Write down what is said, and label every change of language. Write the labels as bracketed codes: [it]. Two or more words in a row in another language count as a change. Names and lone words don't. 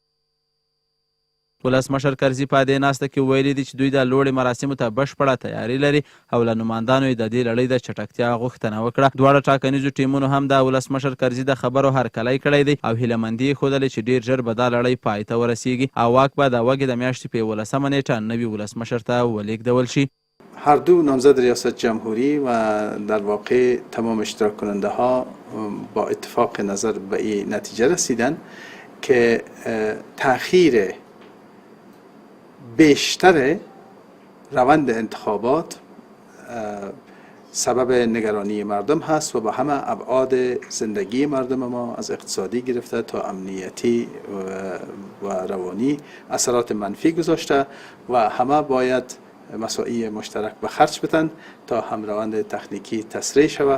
[ps] ولسمشر کرزي په دې ناسته کې ویلي دي چې دوی د لوړې مراسمو ته بشپړه تیاري لري او له نمایندانو یې د دې لړۍ د چټکتیا غوښتنه وکړه. دواړه ټاکنیزو ټیمونو هم د ولسمشر کرزي د خبرو هرکلی کړی دی او هیلهمندي یې ښودلې چې ډېر ژر به دا لړۍ پای ته ورسیږي او واک به د وږي د میاشتې په 11 نیټه نوي ولسمشر ته ولېږدول شي. [fa] هر دو نامزد ریاست جمهوری و در واقع تمام اشتراک کننده ها با اتفاق نظر به این نتیجه رسیدن که تأخیر بیشتر روند انتخابات سبب نگرانی مردم هست و به همه ابعاد زندگی مردم ما از اقتصادی گرفته تا امنیتی و روانی اثرات منفی گذاشته و همه باید مساعی مشترک به خرج بدن تا هم روند تکنیکی تسریع شود.